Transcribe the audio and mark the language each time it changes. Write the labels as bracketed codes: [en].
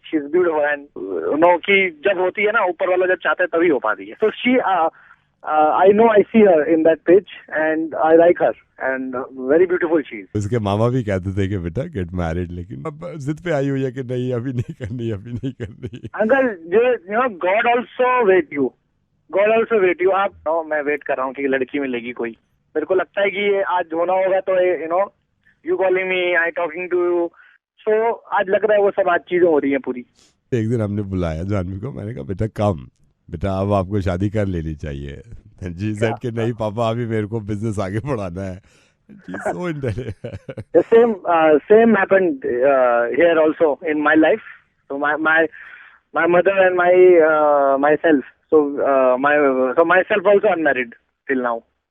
[en] She's beautiful, and [hi] कि जब होती है ना ऊपर वाला जब चाहता है तभी हो पाती है. [en] So I know I see her in that pitch, and I like her, and very beautiful she is. [hi] उसके मामा भी कहते थे कि [en] बेटा get married, [hi] लेकिन अब जिद पे आई हुई है कि नहीं अभी नहीं करनी अभी नहीं करनी। [en] Uncle, God also wait you. God also wait you. [hi] मैं वेट कर रहा हूँ कि लड़की मिलेगी कोई. मेरे को लगता है कि ये आज होना होगा तो [en] you calling me, I talking to you. [hi] So आज लग रहा है वो सब आज चीजें हो रही हैं पूरी. एक दिन हमने बुलाया जानवी को, मैंने कहा बेटा कम, बेटा अब आपको शादी कर लेनी चाहिए। [en] जी सेड [hi] कि नहीं पापा अभी मेरे को बिजनेस आगे बढ़ाना है। [en] So The same happened here also in my life. So my mother and myself. So myself also unmarried till now.